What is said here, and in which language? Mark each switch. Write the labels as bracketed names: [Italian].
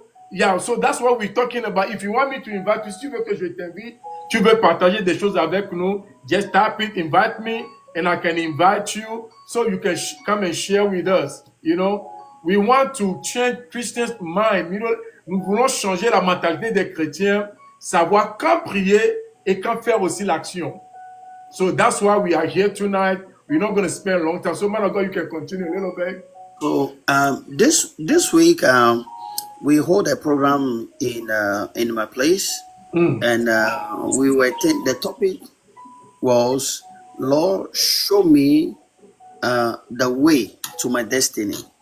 [English] Yeah, so that's what we're talking about. If you want me to invite you, [French] si tu veux que je t'invite, tu veux partager des choses avec nous, [English] just tap it, invite me, and I can invite you so you can come and share with us. You know, we want to change Christians' mind. You know, [French] nous voulons changer la mentalité des chrétiens, savoir quand prier et quand faire aussi l'action. [English] So that's why we are here tonight. We're not going to spend a long time. So, man of God, you can continue a little bit. So this week we hold a program in my place, and we were the topic was, Lord, show me the way to my destiny.